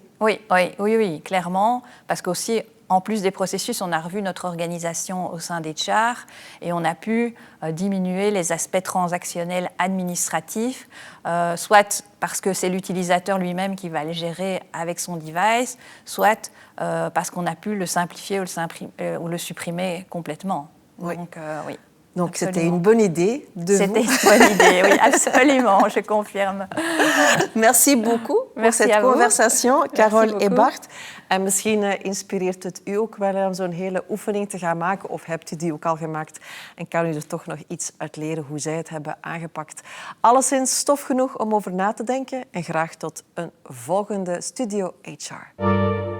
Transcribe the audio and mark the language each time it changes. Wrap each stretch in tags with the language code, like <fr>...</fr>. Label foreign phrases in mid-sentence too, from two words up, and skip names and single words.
<fr>Oui, clairement, parce qu'aussi, en plus des processus, on a revu notre organisation au sein d'HR et on a pu diminuer les aspects transactionnels administratifs, soit parce que c'est l'utilisateur lui-même qui va le gérer avec son device, soit parce qu'on a pu le simplifier ou le supprimer complètement. Oui. Donc c'était une bonne idée de vous. C'était une bonne idée, oui, absolument, je confirme. Merci beaucoup voor cette conversation, Carole et Bart.</fr> <nl>En misschien inspireert het u ook wel om zo'n hele oefening te gaan maken, of hebt u die ook al gemaakt en kan u er toch nog iets uit leren hoe zij het hebben aangepakt. Alleszins stof genoeg om over na te denken en graag tot een volgende Studio HR.</nl>